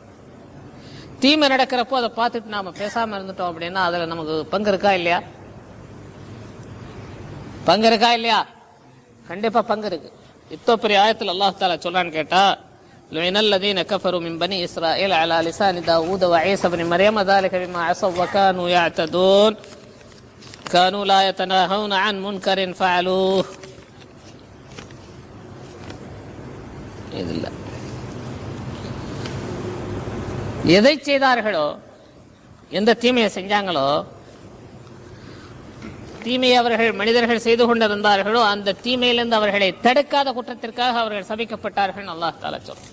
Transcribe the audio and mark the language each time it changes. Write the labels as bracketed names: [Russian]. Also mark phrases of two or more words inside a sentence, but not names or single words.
[Tamil] தீமை நடக்கிறப்போ அதை பார்த்துட்டு நாம பேசாம இருந்துட்டோம் அப்படின்னா அதுல நமக்கு பங்கு இருக்கா இல்லையா? பங்கு இருக்கா இல்லையா? கண்டிப்பா பங்கு இருக்கு. இத்தோ பெரிய ஆயத்தில் அல்லாஹ் தஆலா சொல்றான்னு கேட்டா, [Arabic] لعن الذين كفروا من بني إسرائيل على لسان داود وعيسى ابن مريم ذلك بما عصوا وكانوا يعتدون كانوا لا يتناهون عن منكر فعلوه. [Tamil] இதுல எதை செய்தார்களோ, எந்த தீமையை செஞ்சாங்களோ, தீமையை அவர்கள் மனிதர்கள் செய்து கொண்டிருந்தார்களோ அந்த தீமையிலிருந்து அவர்களை தடுக்காத குற்றத்திற்காக அவர்கள் சபிக்கப்பட்டார்கள் அல்லாஹ் தஆலா சொல்றான்.